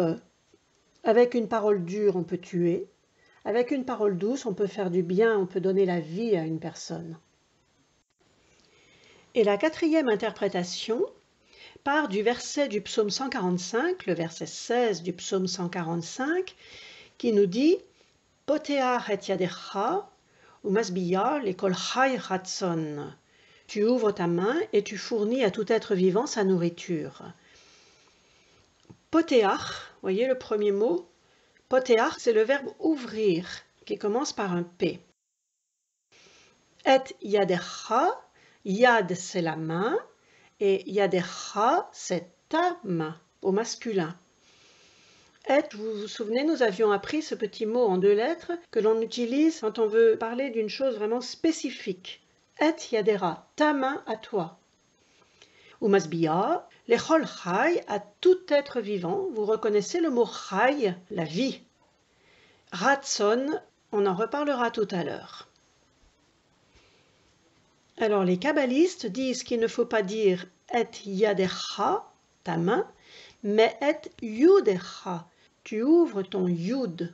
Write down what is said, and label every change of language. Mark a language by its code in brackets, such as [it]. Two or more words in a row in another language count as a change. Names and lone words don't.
[fr] Avec une parole dure, on peut tuer. Avec une parole douce, on peut faire du bien, on peut donner la vie à une personne. Et la quatrième interprétation part du verset du psaume 145, le verset 16 du psaume 145, qui nous dit « [he] פותח את ידך ומשביע לכל חי רצון [fr] » Tu ouvres ta main et tu fournis à tout être vivant sa nourriture. Poteach, voyez le premier mot, Poteach, c'est le verbe ouvrir, qui commence par un P. [he] את ידך, [fr] yad c'est la main, et yadecha c'est ta main, au masculin. Et, vous vous souvenez, nous avions appris ce petit mot en 2 lettres que l'on utilise quand on veut parler d'une chose vraiment spécifique. [he] את ידרה, [fr] ta main à toi. [he] ומשביע, לכל חי, [fr] à tout être vivant. Vous reconnaissez le mot chai, la vie. Ratson, on en reparlera tout à l'heure. Alors les kabbalistes disent qu'il ne faut pas dire [he] את ידך, [fr] ta main, mais [he] את יודך, [fr] tu ouvres ton yud.